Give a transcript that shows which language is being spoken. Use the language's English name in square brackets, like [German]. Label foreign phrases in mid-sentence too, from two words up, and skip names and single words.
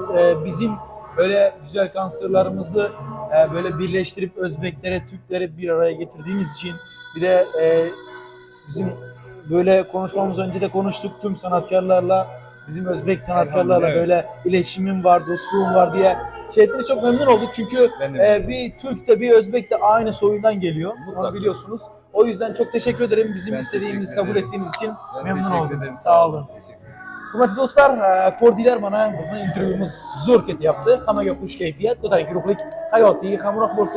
[Turkish] Bizim böyle güzel konserlerimizi böyle birleştirip Özbeklere, Türklere bir araya getirdiğiniz için, bir de bizim böyle konuşmamız önce de konuştuk, tüm sanatkarlarla, bizim Özbek sanatkarlarla Evet. böyle iletişimim var, dostluğum var diye şeyleri çok memnun olduk. Çünkü Ben de bir Türk de bir Özbek de aynı soyundan geliyor. Mutlaka. Onu biliyorsunuz. O yüzden çok teşekkür ederim. Bizim Ben istediğimizi teşekkür kabul ederim. ettiğiniz için Ben memnun teşekkür oldum. ederim. Sağ olun. Teşekkür ederim. [Uzbek] Hurmatli do'stlar, ko'rdilar mana bizning intervyumiz zo'r ketyapti. Hammaga xush kayfiyat, ko'tarinki ruhlik, hayotiy hamroh bo'lsin.